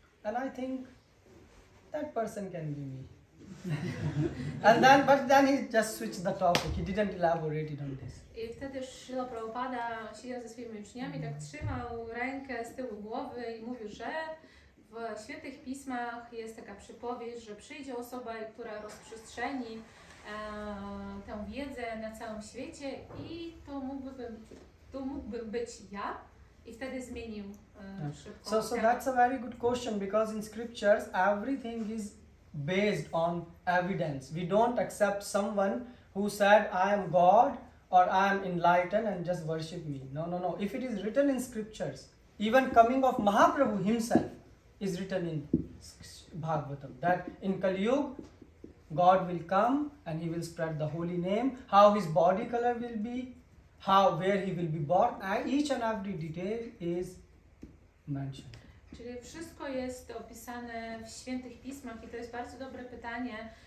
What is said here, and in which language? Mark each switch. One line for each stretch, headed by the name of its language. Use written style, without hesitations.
English: And I think that person can be me. But then he just switched the topic. He didn't elaborate it on this.
Polish: I wtedy Śrila Prabhupada siedział ze swoimi uczniami, tak trzymał rękę z tyłu głowy i mówił, że w świętych pismach jest taka przypowieść, że przyjdzie osoba, która rozprzestrzeni tę wiedzę na całym świecie i to mógłbym być ja. I wtedy zmienił szybko.
English: So that's a very good question, because in scriptures everything is based on evidence. We don't accept someone who said, I am God or I am enlightened and just worship me. No. If it is written in scriptures, even coming of Mahaprabhu himself is written in Bhagavatam, that in Kali Yuga, God will come and he will spread the holy name, how his body color will be, where he will be born, and each and every detail is mentioned.
Polish: Czyli wszystko jest opisane w świętych pismach i to jest bardzo dobre pytanie.